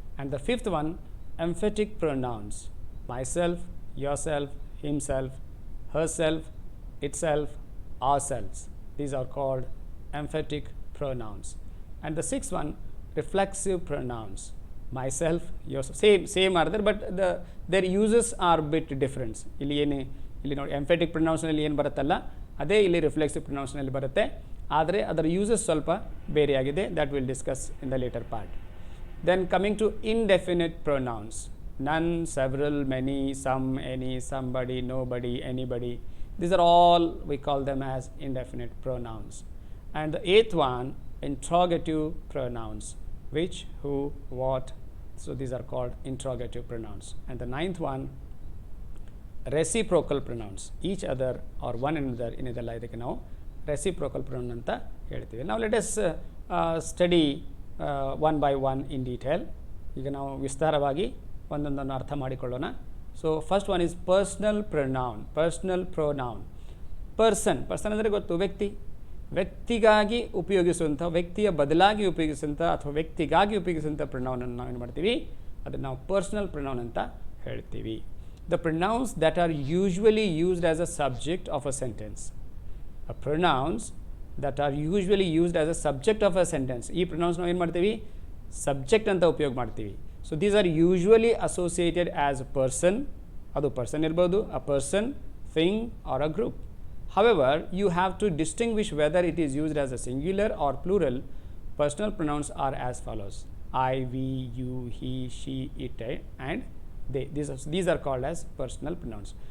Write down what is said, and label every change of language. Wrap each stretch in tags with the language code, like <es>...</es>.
<en>And the fifth one, emphatic pronouns. Myself, yourself, himself, herself, itself, ourselves. These are called emphatic pronouns. And the sixth one, reflexive pronouns. Myself, yourself, same are there, but their uses are bit different.</en> <kn>ಇಲ್ಲಿ ನೋಡಿ, emphatic pronounsನಲ್ಲಿ ಏನು ಬರುತ್ತಲ್ಲ ಅದೇ ಇಲ್ಲಿ reflexive ಪ್ರೊನೌನ್ಸ್ನಲ್ಲಿ ಬರುತ್ತೆ, ಆದರೆ ಅದರ uses ಸ್ವಲ್ಪ ಬೇರೆಯಾಗಿದೆ.</kn> <en>That will discuss in the later part. Then coming to indefinite pronouns. None, several, many, some, any, somebody, nobody, anybody. These are all, we call them as indefinite pronouns. And the eighth one, interrogative pronouns. Which, who, what. So these are called interrogative pronouns. And the ninth one,</en> <kn>reciprocal pronounce,</kn> <en>each other or one another</en> <kn>ಏನಿದೆಲ್ಲ ಇದಕ್ಕೆ ನಾವು reciprocal pronoun ಅಂತ ಹೇಳ್ತೀವಿ.</kn> <en>ನಾವು let us study one by one in detail.</en> <kn>ಈಗ ನಾವು ವಿಸ್ತಾರವಾಗಿ ಒಂದೊಂದನ್ನು ಅರ್ಥ ಮಾಡಿಕೊಳ್ಳೋಣ.</kn> <en>So first one is personal pronoun.</en> <kn>Personal pronoun, person ಅಂದರೆ ಗೊತ್ತು, ವ್ಯಕ್ತಿ. ವ್ಯಕ್ತಿಗಾಗಿ ಉಪಯೋಗಿಸುವಂಥ, ವ್ಯಕ್ತಿಯ ಬದಲಾಗಿ ಉಪಯೋಗಿಸುವಂಥ ಅಥವಾ ವ್ಯಕ್ತಿಗಾಗಿ ಉಪಯೋಗಿಸುವಂಥ ಪ್ರೊನೌನನ್ನು ನಾವು ಏನು ಮಾಡ್ತೀವಿ, ಅದನ್ನು ನಾವು ಪರ್ಸ್ನಲ್ ಪ್ರೊನೌನ್ ಅಂತ ಹೇಳ್ತೀವಿ.</kn> <en>The pronouns that are usually used as a subject of a sentence. Pronouns that are usually used as a subject of a sentence.</en> <kn>ಈ ಪ್ರೊನೌನ್ಸ್ ನಾವು ಏನು ಮಾಡ್ತೀವಿ, ಸಬ್ಜೆಕ್ಟ್ ಅಂತ ಉಪಯೋಗ ಮಾಡ್ತೀವಿ.</kn> <en>So these are usually associated as a person.</en> <kn>ಅದು person ಇರ್ಬೋದು,</kn> <en>A person, thing or a group. However, you have to distinguish whether it is used as a singular or plural. Personal pronouns are as follows: I, we, you, he, she, it, and they. These are called as personal pronouns.</en>